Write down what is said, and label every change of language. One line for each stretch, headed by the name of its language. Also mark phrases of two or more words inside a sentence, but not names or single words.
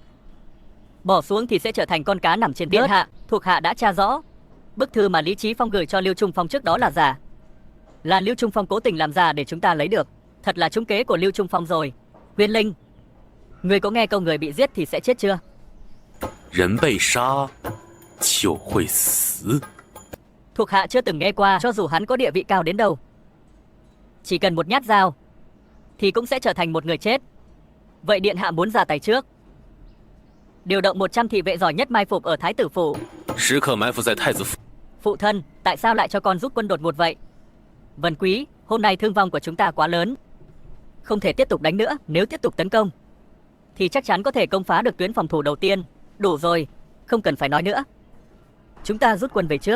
Vietnamese: Bỏ xuống thì sẽ trở thành con cá nằm trên điện hạ. Thuộc hạ đã tra rõ. Bức thư mà Lý Chí Phong gửi cho Lưu Trung Phong trước đó là giả. Là Lưu Trung Phong cố tình làm giả để chúng ta lấy được. Thật là trúng kế của Lưu Trung Phong rồi. Huyên Linh, người có nghe câu người bị giết thì sẽ chết chưa?
Chinese: 人被杀就会死。
Vietnamese: Thuộc hạ chưa từng nghe qua, cho dù hắn có địa vị cao đến đâu. Chỉ cần một nhát dao thì cũng sẽ trở thành một người chết. Vậy điện hạ muốn ra tay trước. Điều động 100 thị vệ giỏi nhất mai phục ở Thái tử phủ.
Chinese: 时刻埋伏在太子府。
Vietnamese: Phụ thân, tại sao lại cho con giúp quân đột ngột vậy? Vân Quý, hôm nay thương vong của chúng ta quá lớn. Không thể tiếp tục đánh nữa, nếu tiếp tục tấn công thì chắc chắn có thể công phá được tuyến phòng thủ đầu tiên. Đủ rồi, không cần phải nói nữa. Chúng ta rút quân về trước.